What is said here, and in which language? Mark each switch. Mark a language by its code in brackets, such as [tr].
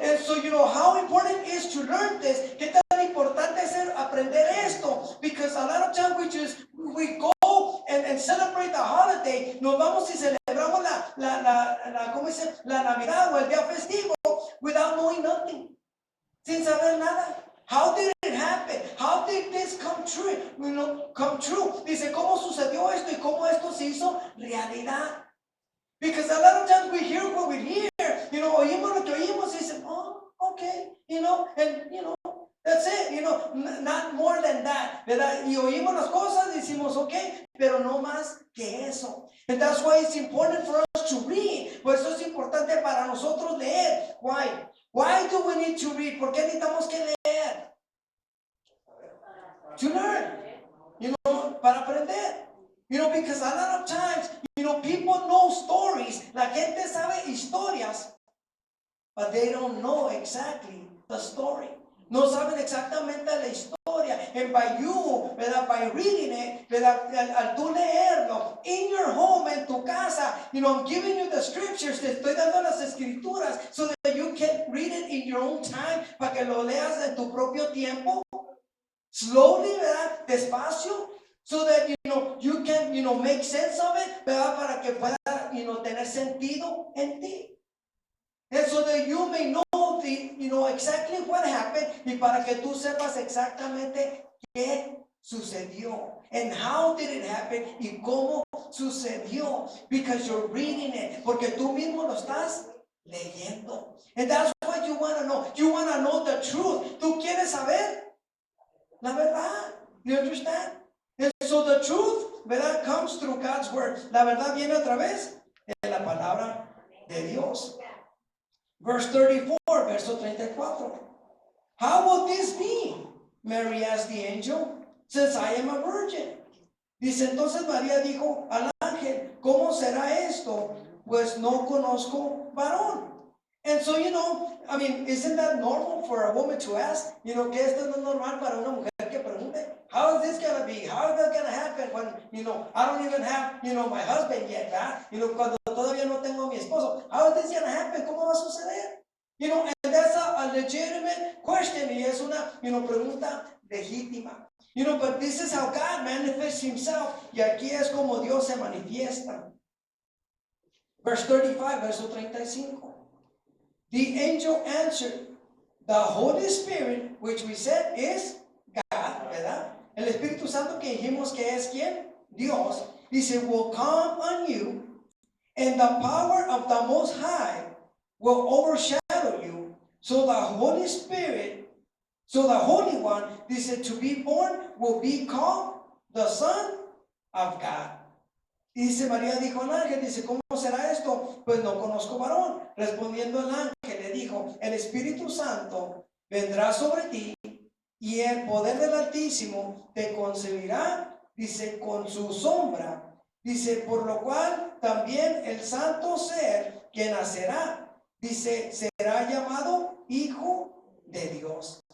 [en] And so, how important it is to learn this. [es] Qué tan importante es aprender esto. [en] Because a lot of times we go and celebrate the holiday. [es] Nos vamos y celebramos la Navidad o el día festivo [en] without knowing nothing. [es] Sin saber nada. [en] How did it happen? How did this come true? Come true. [es] Dice, ¿cómo sucedió esto y cómo esto se hizo realidad? [en] Because a lot of times we hear what we hear, [es] oímos lo que oímos y dicen, [en] oh, okay, and, that's it, not more than that, ¿verdad? [es] Y oímos las cosas y decimos, okay, pero no más que eso. [en] And that's why it's important for us to read. [es] Por eso es importante para nosotros leer. [en] Why? Why do we need to read? [es] ¿Por qué necesitamos que leer? [en] To learn, [es] para aprender. [en] Because a lot of times, people know stories. [es] La gente sabe historias, [en] but they don't know exactly the story. [es] No saben exactamente la historia. [en] And by you, ¿verdad? By reading it, ¿verdad? [es] Al tú leerlo, [en] in your home, [es] en tu casa, [en] I'm giving you the scriptures, [es] te estoy dando las escrituras, [en] so that you can read it in your own time, [es] para que lo leas en tu propio tiempo. [en] Slowly, ¿verdad? Despacio. So that, you can, make sense of it, ¿verdad? [es] Para que pueda, tener sentido en ti. [en] And so that you may know exactly what happened, [es] y para que tú sepas exactamente qué sucedió. [en] And how did it happen, [es] y cómo sucedió. [en] Because you're reading it, [es] porque tú mismo lo estás leyendo. [en] And that's what you want to know. You want to know the truth. [es] Tú quieres saber la verdad. [en] You understand? And so the truth, ¿verdad? Comes through God's word. [es] La verdad viene a través de la palabra de Dios. [en] Verse 34, [es] verso 34. [en] How will this be? Mary asked the angel, since I am a virgin. [es] Dice, entonces María dijo al ángel, ¿cómo será esto? Pues no conozco varón. [en] And so, isn't that normal for a woman to ask? [es] Que esto no es normal para una mujer que pregunte, [en] how is this going to be? How is that going to happen when, I don't even have, my husband yet, ¿verdad? [es] Cuando todavía no tengo a mi esposo. [en] How is this going to happen? [es] ¿Cómo va a suceder? [en] And that's a legitimate question. [es] Y es una, pregunta legítima. [en] But this is how God manifests himself. [es] Y aquí es como Dios se manifiesta. [en] Verse 35, [es] verso 35. [en] The angel answered, the Holy Spirit, which we said is God, ¿verdad? [es] El Espíritu Santo que dijimos que es ¿quién? Dios. [en] Dice, will come on you, and the power of the Most High will overshadow you. So the Holy Spirit, so the Holy One, dice, to be born will be called the Son of God. [es] Y dice, María dijo al ángel, dice, ¿cómo será esto? Pues no conozco varón. Respondiendo el ángel le dijo, el Espíritu Santo vendrá sobre ti y el poder del Altísimo te concebirá, dice, con su sombra. Dice, por lo cual también el santo ser que nacerá, dice, será llamado Hijo de Dios.